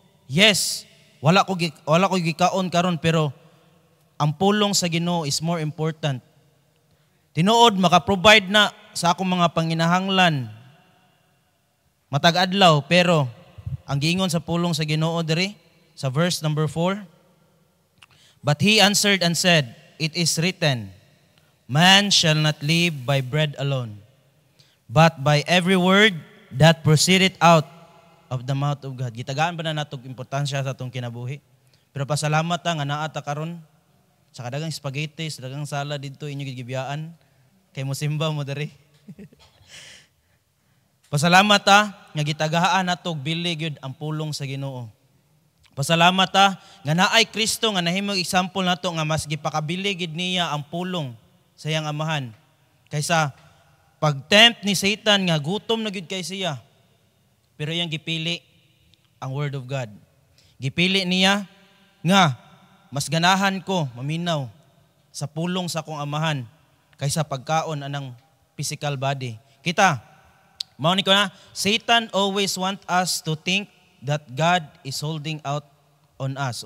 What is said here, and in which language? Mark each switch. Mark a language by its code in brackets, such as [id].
[en] Yes, [ceb] wala ko gikaon karon pero ang pulong sa Ginoo [en] is more important. [ceb] Tinuod maka-provide na sa akong mga panginahanglan matag adlaw pero ang giingon sa pulong sa Ginoo diri sa verse number 4. [en] But he answered and said, it is written, man shall not live by bread alone, but by every word that proceedeth out of the mouth of God. [ceb] Gitagaan ba na natong importansya sa atong kinabuhi? Pero pasalamat ta nga naa ta karon sa kadagang spaghetti, sa kadagang salad dito inyo gigibiyaan kay mo simba mo diri. Pasalamat ta nga gitagaan nato bili gyud ang pulong sa Ginoo. Pasalamat ta nga naay Kristo nga nahimong example nato nga mas gipakabili gid niya ang pulong sa iyang amahan kaysa pag-tempt ni Satan nga gutom na gyud kay siya. Pero iyang gipili ang [en] word of God. [ceb] Gipili niya nga mas ganahan ko maminaw sa pulong sa akong amahan kaysa pagkaon anang physical body. Kita mao ni ko na, [en] Satan always want us to think that God is holding out on us.